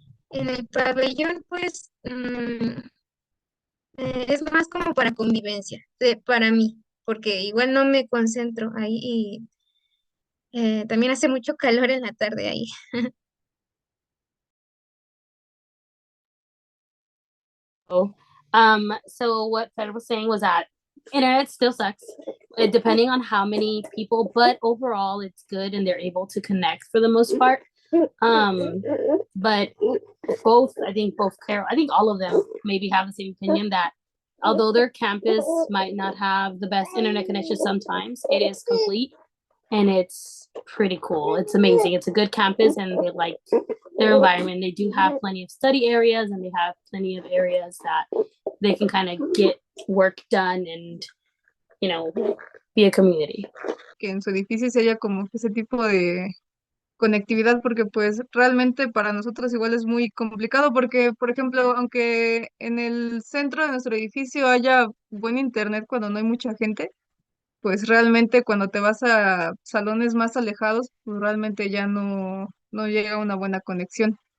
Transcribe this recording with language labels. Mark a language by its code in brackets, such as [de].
[es] En el pabellón, pues, es más como para convivencia, para mí, porque igual no me concentro ahí y también hace mucho calor en la tarde ahí. [en] So what Fed was saying was that internet still sucks, depending on how many people, but overall it's good and they're able to connect for the most part. But I think Carol, I think all of them maybe have the same opinion that although their campus might not have the best internet connection sometimes, it is complete. and it's pretty cool. It's amazing. It's a good campus, and they like their environment. They do have plenty of study areas, and they have plenty of areas that they can kind of get work done and, you know, be a community. [es] Que en su edificio se haya como que ese tipo de conectividad, porque pues realmente para nosotros igual es muy complicado, porque por ejemplo, aunque en el centro de nuestro edificio haya buen internet cuando no hay mucha gente, pues realmente cuando te vas a salones más alejados, pues realmente ya no llega una buena conexión.